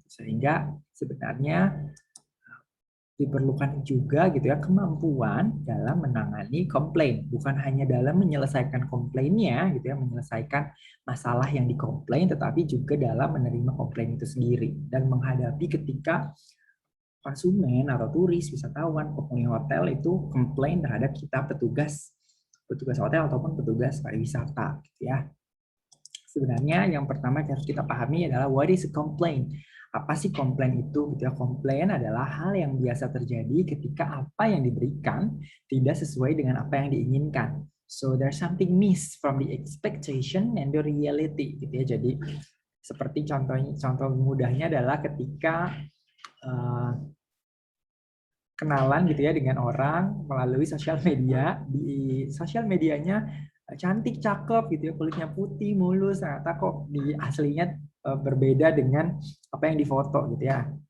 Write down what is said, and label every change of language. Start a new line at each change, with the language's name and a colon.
Indonesian: Sehingga sebenarnya diperlukan juga gitu ya kemampuan dalam menangani komplain, bukan hanya dalam menyelesaikan komplainnya gitu ya, menyelesaikan masalah yang dikomplain, tetapi juga dalam menerima komplain itu sendiri dan menghadapi ketika konsumen atau turis, wisatawan, penghuni hotel itu komplain terhadap kita petugas hotel ataupun petugas pariwisata gitu ya. Sebenarnya yang pertama yang harus kita pahami adalah
English: what is a complaint.
Indonesian: Apa sih komplain itu? Gitu ya. Komplain adalah hal yang biasa terjadi ketika apa yang diberikan tidak sesuai dengan apa yang diinginkan.
English: So there's something miss from the expectation and the reality.
Indonesian: Gitu ya. Jadi seperti contoh mudahnya adalah ketika kenalan gitu ya dengan orang melalui sosial media. Di sosial medianya cantik, cakep gitu ya, kulitnya putih, mulus, ternyata kok di aslinya berbeda dengan apa yang difoto gitu ya.